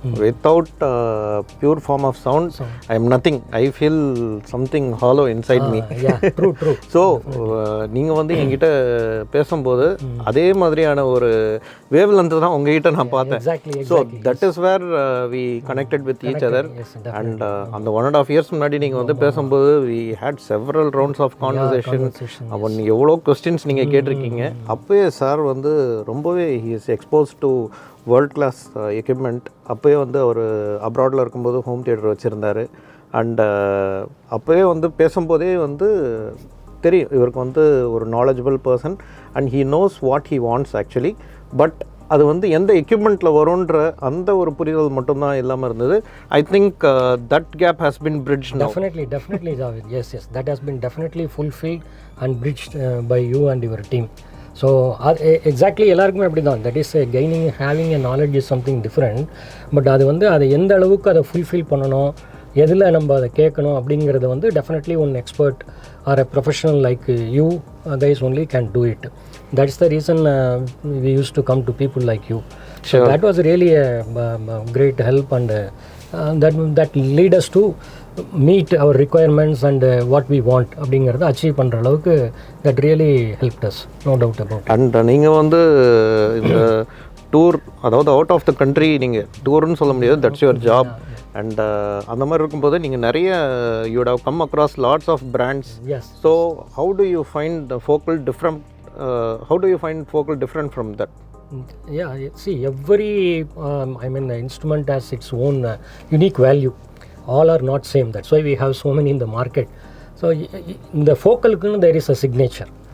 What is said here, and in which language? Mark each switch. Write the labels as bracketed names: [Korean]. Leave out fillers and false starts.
[English] Without pure form of sound, I am nothing. I feel something hollow inside me. Yeah, true. [Tamil] So நீங்கள் வந்து என்கிட்ட பேசும்போது அதே மாதிரியான ஒரு வேவ் லென்த் தான் உங்ககிட்ட நான் பார்த்தேன். [English] Exactly. So that is where we connected with each other. Yes, and அந்த 1.5 years [Tamil] முன்னாடி நீங்கள் வந்து பேசும்போது [English] we had several rounds of conversation. [Tamil] அவன் எவ்வளோ கொஸ்டின்ஸ் நீங்கள் கேட்டிருக்கீங்க. அப்போயே சார் வந்து ரொம்பவே [English] he is exposed to world class equipment. [Tamil] அப்போயே வந்து அவர் அப்ராடில் இருக்கும்போது ஹோம் தியேட்டர் வச்சுருந்தார். அண்ட் அப்போயே வந்து பேசும்போதே வந்து தெரியும் இவருக்கு வந்து ஒரு knowledgeable person and [English] He knows what he wants actually. [Tamil] But அது வந்து எந்த எக்யூப்மெண்ட்டில் வரும்ன்ற அந்த ஒரு புரிதல் மட்டும்தான் இல்லாமல் இருந்தது. [English] I think that gap has been bridge. Definitely Javed. Yes, that has been definitely fulfilled and bridged by you and your team. So exactly [Tamil] எல்லாருக்குமே அப்படி தான். [English] That is gaining having a knowledge is something different. [Tamil] But அது வந்து அதை எந்த அளவுக்கு அதை fulfil பண்ணணும், எதில் நம்ம அதை கேட்கணும் அப்படிங்கிறத வந்து [English] Definitely one expert or a professional like you guys only can do it. That is the reason we use to come to people like you. So that was really a great help and that lead us to meet our requirements and what we want [Tamil] அப்படிங்கிறத achieve பண்ணுற அளவுக்கு [English] that really helped us, no doubt about it. [Tamil] And நீங்கள் வந்து இந்த tour, அதாவது [English] out of the country [Tamil] நீங்கள் டூர்னு சொல்ல முடியாது, [English] That's your job. And [Tamil] அந்த மாதிரி இருக்கும்போது நீங்கள் நிறைய [English] You would have come across lots of brands. Yes. So how do you find the focal different, how do you find focal different from that? Yeah, see, every I mean the instrument has its own unique value. All are not same. That's why we have so many in the market. So in the focal there is a signature.